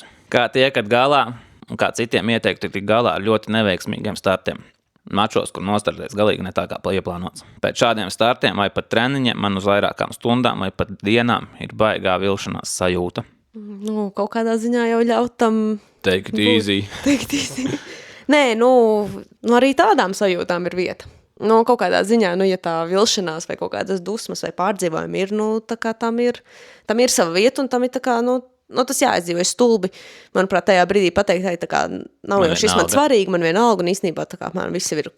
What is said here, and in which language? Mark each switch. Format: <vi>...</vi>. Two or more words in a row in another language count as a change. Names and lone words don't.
<lv>Kā tiekat galā, un kā citiem ieteiktu tik galā ar ļoti neveiksmīgiem startiem? Mačos, kur nostartēs galīgi ne tā kā ieplānots. Pēc šādiem startiem vai pat treniņiem man uz vairākām stundām vai pat dienām ir baigā vilšanās sajūta. Kaut kādā ziņā jau ļautam...</lv> <en>Take it easy.</en> <lv>Nē, arī tādām sajūtām ir vieta. Kaut kādā ziņā, ja tā vilšanās vai kaut kādas dusmas vai pārdzīvojumi ir, tā kā tam ir sava vieta un tam ir tā kā, tas jāizdzīvo stulbi. Manuprāt, tajā brīdī pateikt, tā kā nav jau šis man svarīgi, man vienalga, un īstenībā tā kā man viss ir ok.</lv>